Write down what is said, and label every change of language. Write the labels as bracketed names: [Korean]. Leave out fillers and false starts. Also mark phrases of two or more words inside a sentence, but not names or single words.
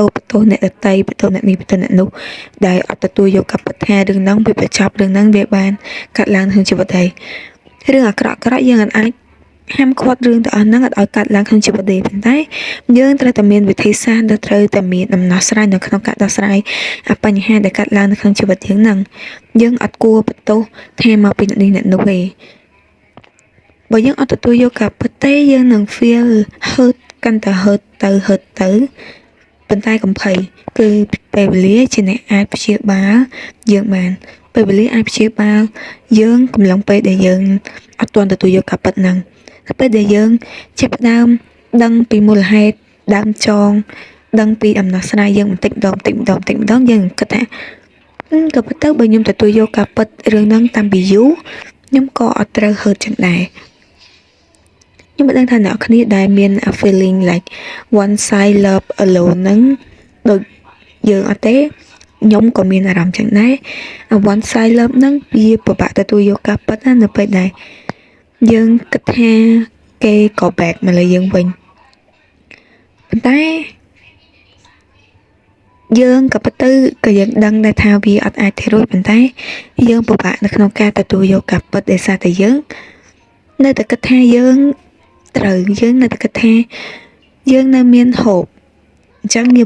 [Khmer] បន្ទោសអ្នកដតីបន្ទោសអ្នកនេះបន្ទោសអ្នកនោះដែលអត់ទទួលយកការពិតថារឿងហ្នឹងវាបញ្ចប់រឿងហ្នឹងវាបានកាត់ឡើងក្នុងជីវិតហើយរឿងអាក្រក់ៗយើងអាចហាមឃាត់រឿងទាំងអស់ហ្នឹងអត់ឲ្យកាត់ឡើងក្នុងជីវិតទេប៉ុន្តែយើងត្រូវតែមានវិធីសាស្ត្រដែលត្រូវតែ មានដំណោះស្រាយនៅក្នុងការដោះស្រាយបញ្ហាដែលកាត់ឡើងនៅក្នុងជីវិតយើងហ្នឹងយើងអត់គួរបន្ទោសថាមកពីអ្នកនេះអ្នកនោះទេបើយើងអត់ទទួលយកការពិតទេយើងនឹង [English] feel hurt [Khmer] កាន់តែ hurt ទៅ ប៉ុន្តែកំភៃគឺពេលវេលាជាអ្នកអាចព្យាបាលយើងបានពេលវេលាអាចព្យាបាលយើងកំឡុងពេលដែលយើងអត់ទាន់ទទួលយកការពិត ហ្នឹងពេលដែលយើងចាប់ផ្ដើមដឹងពីមូលហេតុដើមចងដឹងពីដំណោះស្រាយយើងបន្តិចម្ដងយើងគិ តថាក៏ប៉ុន្តែបើខ្ញុំទទួលយកការពិតរឿងហ្នឹងតាំងពីយូរខ្ញុំក៏អត់ត្រូវ hurt ចឹងដែរខ្ញុំមិនដឹងថាអ្នកគ្នាដែលមាន [English] a feeling like one side love alone [Khmer] ហ្នឹងដូចយើងអត់ទេខ្ញុំក៏មានអារម្មណ៍ចឹងដែរ [English] one side love [Khmer] ហ្នឹងវាពិបាកទទួលយកការពិតណានៅពេលដែលយើងគិតថាគេក៏ back មកលើយើងវិញប៉ុន្តែ យើងក៏ពិតទៅក៏យើងដឹងដែរថាវាអត់អាចធ្វើរួចប៉ុន្តែយើងពិបាកនៅក្នុងការទទួលយកការពិតដោយសារតែយើងនៅតែគិតថាយើងត្រូវយើងនៅតែគិតថាយើងនៅមានហូបអញ្ចឹងយើង